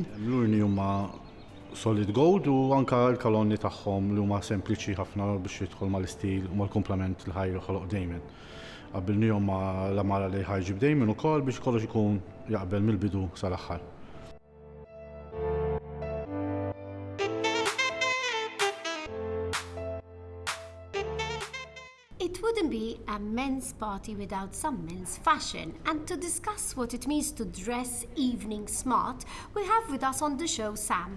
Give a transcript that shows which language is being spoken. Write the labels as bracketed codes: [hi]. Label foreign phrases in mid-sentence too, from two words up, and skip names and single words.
[mt] L-urni huma [en] solid gold [mt] u anke l-kolonni tagħhom li huma sempliċi ħafna biex jidħol mal-istil u mal-komplement li ħajjoħloq Damien. Qabilnihom ma' l-amara li ħajġib Damien ukoll biex kollox ikun jaqbel mill-bidu sal-aħħar. [en] It wouldn't be a men's party without some men's fashion. And to discuss what it means to dress evening smart, we have with us on the show Sam.